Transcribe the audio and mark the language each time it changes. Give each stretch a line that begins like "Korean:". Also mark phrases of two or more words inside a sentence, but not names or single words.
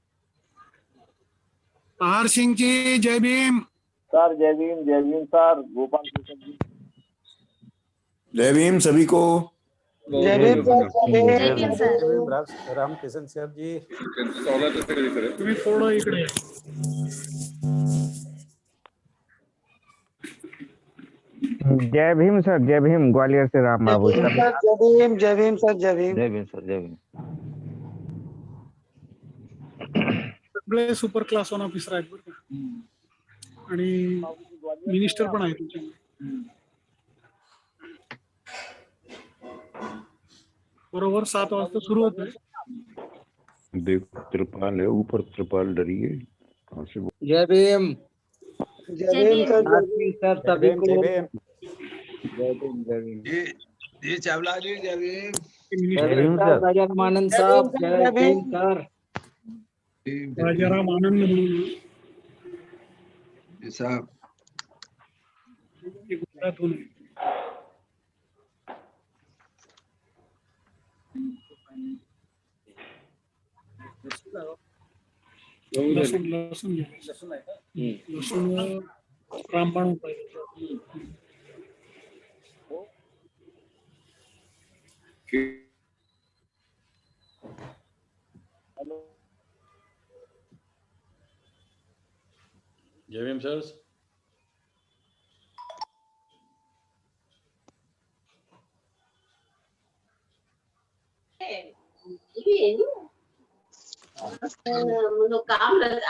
Hindi: पहाड़ सिंह जी जय भीम. सर. जय भीम सर. गोपाल कृष्ण जी जय भीम सभी को. जय भीम जय भीम सर. राम किशन सर जी.
Marathi: तुम्ही थोडं इकडे या.
Hindi: जय भीम सर. जय भीम. ग्वालियर से राम बाबू. जय भीम जय भीम सर. जय भीम. जय भीम सर. जय भीम.
Marathi: सगळे सुपर क्लास 1 ऑफिसर आहेत बरं का. आणि मिनिस्टर पण आहेत तुमच्याकडे. बरोबर 7 वाजता सुरू होत आहे.
Hindi: देखो त्रिपाल है ऊपर, त्रिपाल डरी है कहाँ से. जय भीम. जय भीम सर. सभी को जय ये चावला जी जय भीम. भीम सर. राजा रामानंद साहब. जय भीम सर.
Marathi: राजाराम आनंद म्हणून साहब ते गुजरातहून आहे. लसूण लसूण घ्या. लसूण रामबाण उपाय.
Hindi: जय भीम सर. काम